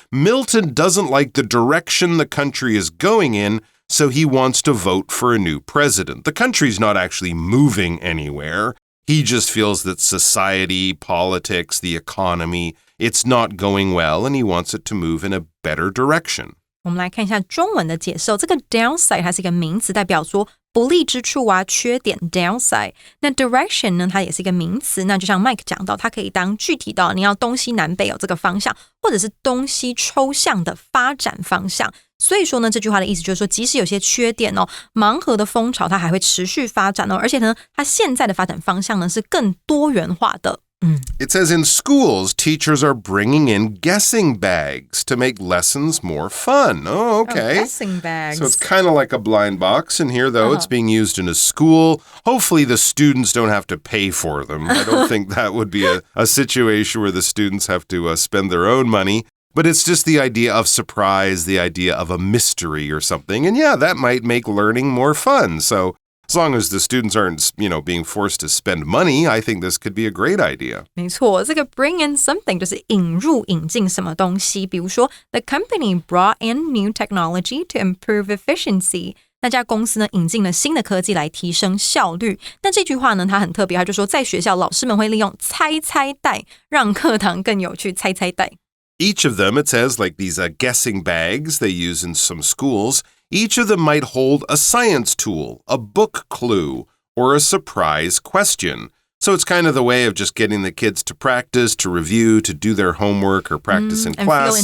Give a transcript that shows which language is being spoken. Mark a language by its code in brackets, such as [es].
[en] Milton doesn't like the direction the country is going in, so he wants to vote for a new president. The country's not actually moving anywhere. He just feels that society, politics, the economy, it's not going well, and he wants it to move in a better direction. [zh] 我们来看一下中文的解释。这个 downside 它是一个名词，代表说不利之处啊，缺点 downside。那 direction 呢，它也是一个名词。那就像 Mike 讲到，它可以当具体的，你要东西南北有这个方向，或者是东西抽象的发展方向。所以说呢，这句话的意思就是说，即使有些缺点哦，盲盒的风潮它还会持续发展哦，而且呢，它现在的发展方向呢是更多元化的。 [en] It says in schools, teachers are bringing in guessing bags to make lessons more fun. Oh, okay. Oh, guessing bags. So it's kind of like a blind box. And here, though, it's being used in a school. Hopefully, the students don't have to pay for them. I don't think that would be a situation where the students have to spend their own money. But it's just the idea of surprise, the idea of a mystery or something. And yeah, that might make learning more fun. So as long as the students aren't, being forced to spend money, I think this could be a great idea. [zh] 没错，这个 [en] bring in something [zh] 就是引入、引进什么东西。比如说 [en] ，the company brought in new technology to improve efficiency. [zh] 那家公司呢，引进了新的科技来提升效率。那这句话呢，它很特别，它就说在学校，老师们会利用猜猜带，让课堂更有趣。猜猜带。 [en] Each of them, it says, like these guessing bags they use in some schools, each of them might hold a science tool, a book clue, or a surprise question. So it's kind of the way of just getting the kids to practice, to review, to do their homework or practice in class.